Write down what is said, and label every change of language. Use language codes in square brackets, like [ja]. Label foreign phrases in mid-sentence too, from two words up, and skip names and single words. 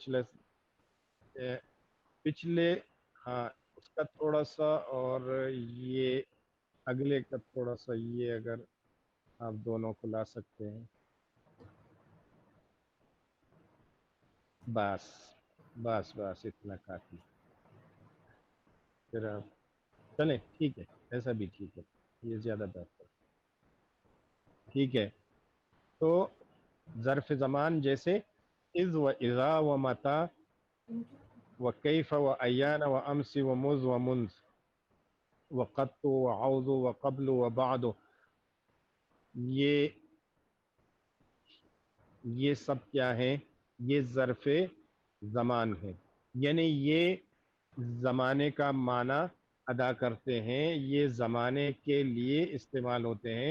[ur] پچھلے ہاں اس کا تھوڑا سا، اور یہ اگلے کا تھوڑا سا، یہ اگر آپ دونوں کو لا سکتے ہیں، بس بس بس اتنا کافی، پھر آپ چلیں، ٹھیک ہے، ایسا بھی ٹھیک ہے، یہ زیادہ بہتر، ٹھیک ہے۔ تو ظرف زمان جیسے [ar] اذ و اذا و متا و کیف و ایان و امس و مذ و منذ و قط و عوض و قبل و بعد، [ur] یہ سب کیا ہیں؟ یہ ظرف زمان ہے، یعنی یہ زمانے کا معنی ادا کرتے ہیں، یہ زمانے کے لیے استعمال ہوتے ہیں۔